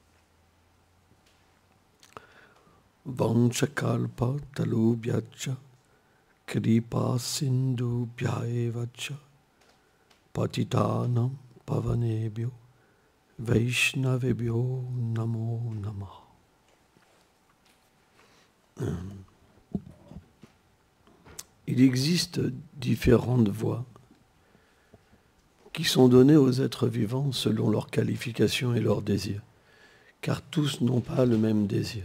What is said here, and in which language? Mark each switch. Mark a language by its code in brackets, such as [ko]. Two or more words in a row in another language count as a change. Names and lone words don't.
[sa] Vanchakalpa Talubhyacha Kripa Sindhu Bhyaevacha Patitanam Pavanebhyo Vaishnavebhyo Namo Namah. [fr] Il existe différentes voies qui sont données aux êtres vivants selon leurs qualifications et leurs désirs, car tous n'ont pas le même désir.